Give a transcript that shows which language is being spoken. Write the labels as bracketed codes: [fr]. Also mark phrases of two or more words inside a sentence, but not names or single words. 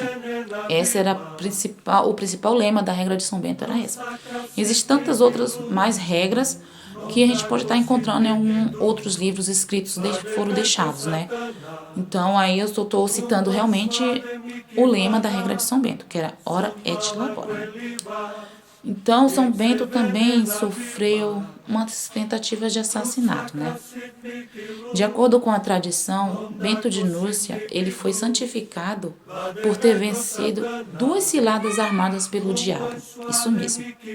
[pt] Esse era o principal lema da regra de São Bento, era essa. Existem tantas outras mais regras que a gente pode estar encontrando em outros livros escritos que foram deixados, né? Então, aí eu estou citando realmente o lema da regra de São Bento, que era [la] ora et labora. [pt] Então, São Bento também sofreu umas tentativas de assassinato, né? De acordo com a tradição, Bento de Núrcia, ele foi santificado por ter vencido 2 ciladas armadas pelo diabo.